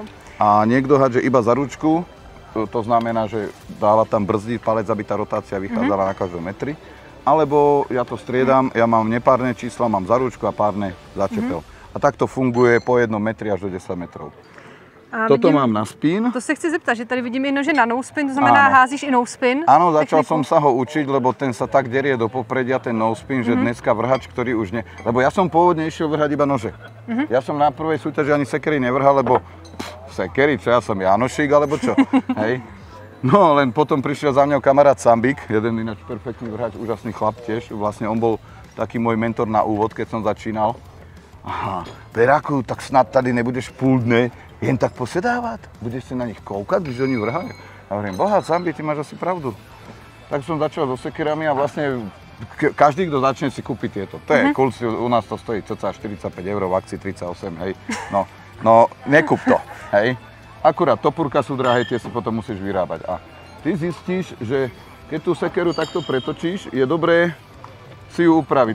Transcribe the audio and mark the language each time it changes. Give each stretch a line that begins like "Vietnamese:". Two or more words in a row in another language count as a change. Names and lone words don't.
Slovak: A niekto hádže iba za ručku, to znamená, že dáva tam brzdí palec, aby tá rotácia vychádzala na každom metri. Alebo ja to striedam, ja mám nepárne čísla, mám za ručku a párne za čepel. A tak to funguje po 1 metri až do 10 metrov. A Toto vidím, mám na spin.
Czech: To se chci zeptat, že tady vidím i nože na
English: no spin,
Czech: to znamená házíš i
English: no spin.
Slovak: Áno, začal som sa ho učiť, lebo ten sa tak derie do popredia, ten
English: no spin,
Slovak: že dneska vrhač, ktorý už nie... Lebo ja som pôvodne išiel vrhať iba nože. Ja som na prvej súťaži ani sekery nevrhal, lebo sekery, čo ja som Janošík, alebo čo? Hej. No, len potom prišiel za mňou kamarát Sambik, jeden ináč perfektný vrhač, úžasný chlap tiež. Vlastne on bol taký môj mentor na úvod, keď som začínal. Aha,
Czech: Peráku, tak snad tady nebudeš půl dne jen tak posedávať? Budeš si na nich koukať, když oni vrhajú?
Slovak: A hovorím, boha, Sambik, ty máš asi pravdu. Tak som začal so sekerami a vlastne každý, kto začne, si kúpi tieto. To je cool, u nás to stojí cca 45 €, v akcii 38, hej. No, nekúp to, hej. Akurát topúrka sú drahé, tie si potom musíš vyrábať. A ty zistíš, že keď tú sekeru takto pretočíš, je dobré si ju upraviť.